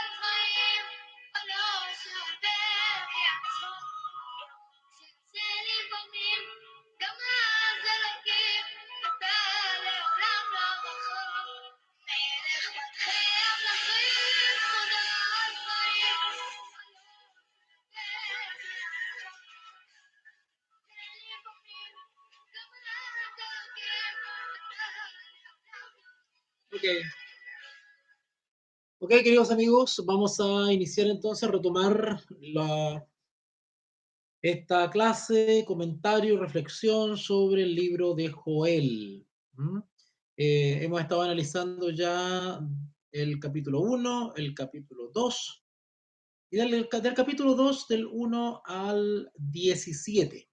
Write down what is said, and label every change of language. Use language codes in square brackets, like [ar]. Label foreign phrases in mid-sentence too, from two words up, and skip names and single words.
[he] חיים, על אור שעובר לי עצמות, שזה לפעמים, גם אז אלוקים, אתה לעולם לא רחוק. מלך מלכי המלכים, תודה על חיים, על אור שעובר לי עצמות, זה לפעמים, גם אז אלוקים, אתה לעולם לא רחוק. [es] Ok, queridos amigos, vamos a iniciar entonces a retomar esta clase, comentario, reflexión sobre el libro de Joel. ¿Mm? Hemos estado analizando ya el capítulo 1, el capítulo 2, y del capítulo 2 del 1 al 17.